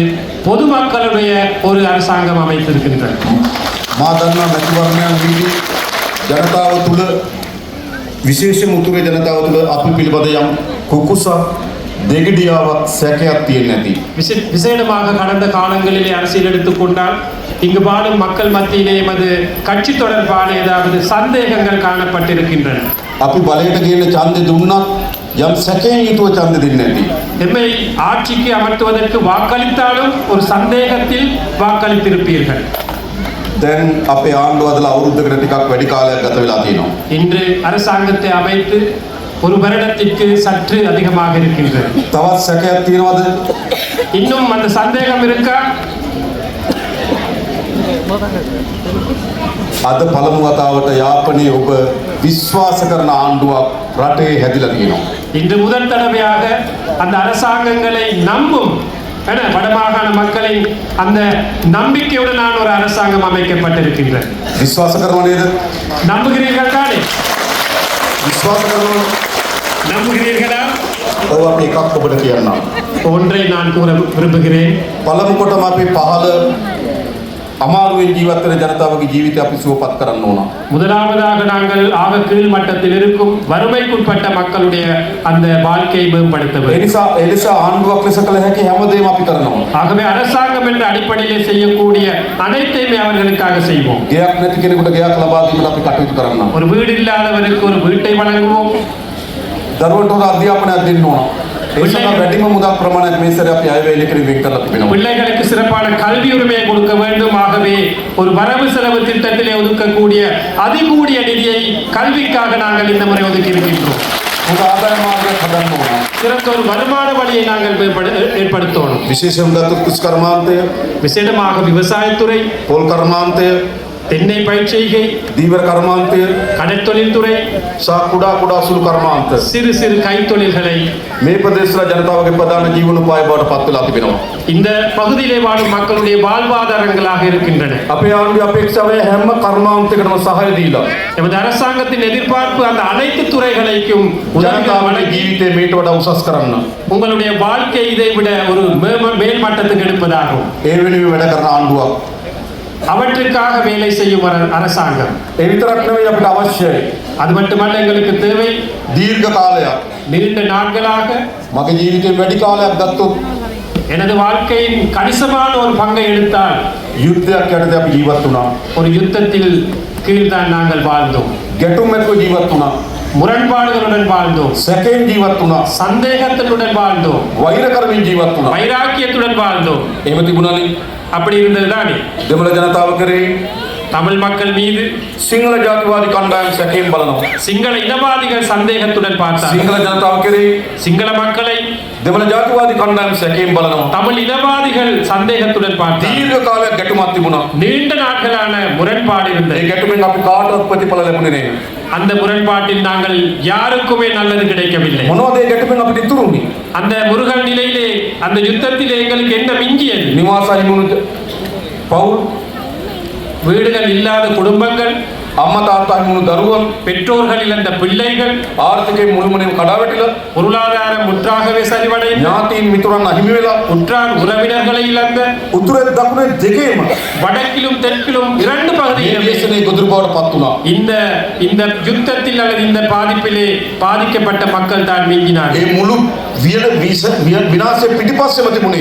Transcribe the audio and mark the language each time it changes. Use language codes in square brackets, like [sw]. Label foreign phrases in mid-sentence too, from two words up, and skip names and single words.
[ta] பொதுமக்களுடைய ஒரு அரசாங்கம் அமைத்திருக்கின்றது. [si] මා දන්නා මැතිවරණයන් වීදී ජනතාව තුළ විශේෂම උතුරේ ජනතාව තුළ අපි පිළිබඳ යම් කුකුසක් දෙගිඩියාවක් සැකයක් තියෙන්නේ නැති. [ta] விசேடமாக கடந்த காலங்களிலே அரசியல் எடுத்துக்கொண்டால் இங்கு வாழும் மக்கள் மத்தியிலே எமது கட்சி தொடர்பான ஏதாவது சந்தேகங்கள் காணப்பட்டிருக்கின்றன. [si] අපි බලයට ගේන ඡන්දෙ දුන්නත් යම් සැකයෙන් යුතුව ඡන්දෙ දෙන්නේ නැති. [ta] எம்மை ஆட்சிக்கு அமர்த்துவதற்கு வாக்களித்தாலும் ஒரு சந்தேகத்தில் வாக்களித்திருப்பீர்கள். [si] දැන් අපේ ආණ්ඩුව අදලා අවුරුද්දකට ටිකක් වැඩි කාලයක් ගත වෙලා තියෙනවා. [ta] இன்று அரசாங்கத்தை அமைத்து ஒரு வருடத்திற்கு சற்று அதிகமாக இருக்கின்றது. [si] තවත් සැකයක් තියෙනවද? [ta] இன்னும் அந்த சந்தேகம் இருக்கா? [si] අද පළමු වතාවට යාපනයේ ඔබ විශ්වාස කරන ආණ්ඩුවක් රටේ හැදිලා තියෙනවා. [ta] இன்று முதல் தடவையாக அந்த அரசாங்கங்களை நம்பும் வடமாகாண மக்களின் அந்த நம்பிக்கையுடனான ஒரு அரசாங்கம் அமைக்கப்பட்டிருக்கின்றது. [si] විශ්වාස කරනව නේද? [ta] நம்புகிறீர்கள் தானே? [si] විශ්වාස කරනව. [ta] நம்புகிறீர்களா? [si] ඔව් අපි එකක් ඔබට කියන්නම්. [ta] ஒன்றை நான் கூற விரும்புகிறேன். [si] පළමු කොටම අපි පහළ අමාරුවෙන් ජීවත් වෙන ජනතාවගේ ජීවිතය අපි සුවපත් කරන්න ඕන. [ta] முதலாவதாக நாங்கள் ஆக கீழ் மட்டத்தில் இருக்கும் வறுமைக்குட்பட்ட மக்களுடைய அந்த வாழ்க்கையை மேம்படுத்த வேண்டும். [si] එනිසා ආණ්ඩුවක් ලෙස කළ හැකි හැමදේම අපි කරනවා. [ta] ஆகவே அரசாங்கம் என்ற அடிப்படையில் செய்யக்கூடிய அனைத்தையுமே அவர்களுக்காக செய்வோம். [si] ගයක් නැති කෙනෙකුට ගයක් ලබා දීමට අපි කටයුතු කරනවා. [ta] ஒரு வீடு இல்லாதவருக்கு ஒரு வீட்டை வழங்குவோம். [si] දරුවන්ට අධ්‍යාපනයක් දෙන්න ඕන. වැඩිම මුදල් ප්‍රමාණයක් මේ සැරේ අපි අයවැය ඉලක්කයෙන් කරලා තිබෙනවා. [ta] பிள்ளைகளுக்கு சிறப்பான கல்வி உரிமையை கொடுக்க வேண்டும். ஆகவே ஒரு வரவு செலவு திட்டத்திலே ஒதுக்கக்கூடிய அதிகூடிய நிதியை கல்விக்காக நாங்கள் இந்த முறை ஒதுக்கி இருக்கின்றோம். [si] හොඳ ආදාය මාර්ගයක් හදන්න ඕන. [ta] சிறந்த ஒரு வருமான வழியை நாங்கள் ஏற்படுத்தணும். [si] විශේෂයෙන් ගත්තොත් කෘෂි කර්මාන්තය, [ta] விசேடமாக விவசாயத்துறை, [si] පොල් කර්මාන්තය, [ta] தென்னை பயிர் செய்கை, [si] දීවර කර්මාන්තය, [ta] கடற்தொழில் துறை, [si] සහ කුඩා සුළු කර්මාන්ත [ta] சிறு சிறு கைத்தொழில்களை [si] මේ ප්‍රදේශවල ජනතාවගේ ප්‍රධාන ජීවනෝපාය බවට පත් වෙලා තිබෙනවා. [ta] இந்த பகுதியிலே வாழும் மக்களுடைய வாழ்வாதாரங்களாக இருக்கின்றன. [si] අපේ ආණ්ඩුවේ අපේක්ෂාව හැම කර්මාන්තයකටම සහාය දීලා [ta] நமது அரசாங்கத்தின் எதிர்பார்ப்பு அந்த அனைத்து துறைகளுக்கும் உதவிகள் [si] ජනතාවගේ [ta] வழங்கி [si] ජීවිතේ මේට වඩා උසස් කරන්න. [ta] உங்களுடைய வாழ்க்கை இதை விட ஒரு மேல் மட்டத்துக்கு எடுப்பதாகும். [si] ඒ වෙනුවෙන් වැඩ කරන ආණ්ඩුවක්. [ta] அவற்றுக்காக வேலை செய்யும் அரசாங்கம். [si] ඒ විතරක් නෙවෙයි අපිට අවශ්‍යයි. [ta] அது மட்டுமல்ல, எங்களுக்கு தேவை [si] දීර්ඝ කාලයක්. [ta] நீண்ட நாட்களாக [si] මගේ ජීවිතේ වැඩි කාලයක් ගත්තොත් [ta] எனது வாழ்க்கையின் கணிசமான ஒரு பங்கை எடுத்தால் [si] යුද්ධයක් යටතේ අපි ජීවත් වුණා. [ta] ஒரு யுத்தத்தில் கீழ்தான் நாங்கள் வாழ்ந்தோம். [si] ගැටුම් එක්ක ජීවත් වුණා. [ta] முரண்பாடுகளுடன் வாழ்ந்தோம். [si] සැකෙන් ජීවත් වුණා. [ta] சந்தேகத்துடன் வாழ்ந்தோம். [si] වෛර කරමින් ජීවත් වුණා. [ta] வைராக்கியத்துடன் வாழ்ந்தோம். [si] එහෙම තිබුණානේ. [ta] அப்படி இருந்ததுதானே [si] දෙමළ ජනතාව කරේ [ta] தமிழ் மக்கள் மீது [si] සිංහල ජාතිවාදී කණ්ඩායම් සැකෙන් බලනවා. [ta] சிங்கள இனவாதிகள் சந்தேகத்துடன் பார்த்தார். [si] සිංහල ජනතාව කරේ [ta] சிங்கள மக்களை [si] දෙමළ ජාතිවාදී කණ්ඩායම් සැකෙන් බලනවා. [ta] தமிழ் இனவாதிகள் சந்தேகத்துடன் பார்த்தார். [si] දීර්ඝ කාලයක් ගැටුමක් තිබුණා. [ta] நீண்ட நாட்களான முரண்பாடு [si] ඒ [ta] இருந்தது. [si] ගැටුමෙන් අපි කාටවත් ප්‍රතිඵල ලැබුණේ නැහැ. [ta] அந்த முரண்பாட்டில் நாங்கள் யாருக்குமே நல்லது கிடைக்கவில்லை. [si] මොනවද ඒ ගැටුමෙන් අපිට ඉතුරු වුනේ? [ta] அந்த முருகன் நிலையிலே, அந்த யுத்தத்திலே எங்களுக்கு என்ன மிஞ்சியது? [si] නිවාස අහිමුණු පවුල්, [ta] வீடுகள் இல்லாத குடும்பங்கள், [si] අම්මා තාත්තා අහිමුණු දරුවන්, [ta] பெற்றோர்கள் இழந்த பிள்ளைகள், [si] ආර්ථිකයෙන් මුළුමනින්ම කඩා වැටිලා, [ta] பொருளாதாரம் முற்றாகவே சரிவடைந்து, [si] ඥාතීන් මිතුරන් අහිමි වෙලා, [ta] உற்றார் உறவினர்களை இழந்த, [si] උතුරේ දකුණේ දෙකේම [ta] வடக்கிலும் தெற்கிலும் இரண்டு [si] මේ [ta] பகுதிகளிலும் [si] දේශනේ ගොදුරු බවට පත් වුණා. [ta] இந்த யுத்தத்தில் அல்லது இந்த பாதிப்பிலே பாதிக்கப்பட்ட மக்கள் தான் [si] ඒ [ta] நீங்கினார்கள். [si] මුළු විනාශය පිටිපස්සෙම තිබුණේ